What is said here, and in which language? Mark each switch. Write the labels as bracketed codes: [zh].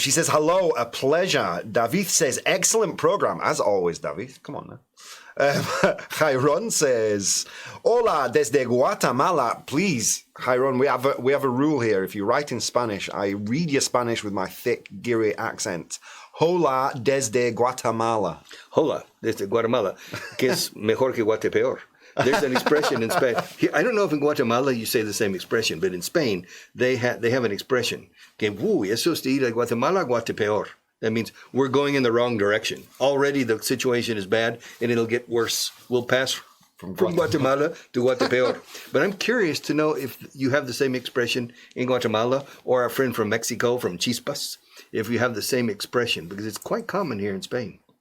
[en] She says, hello, a pleasure. David says, excellent program. As always, David. Come on now. Jairon says, [es] hola desde Guatemala. [en] Please, Jairon, we have a rule here. If you write in Spanish, I read your Spanish with my thick, geary accent. [es] Hola desde Guatemala. Hola desde Guatemala, que es mejor que Guatepeor. [en] There's an expression in Spain. I don't know if in Guatemala you say the same expression, but in Spain they have an expression. [es] Que eso es de ir a Guatemala, Guatepeor. [en] That means we're going in the wrong direction. Already the situation is bad, and it'll get worse. We'll pass From from Guatemala to Guatepeor. But I'm curious to know if you have the same expression in Guatemala, or our friend from Mexico, from Chispas, if you have the same expression, because it's quite common here in Spain.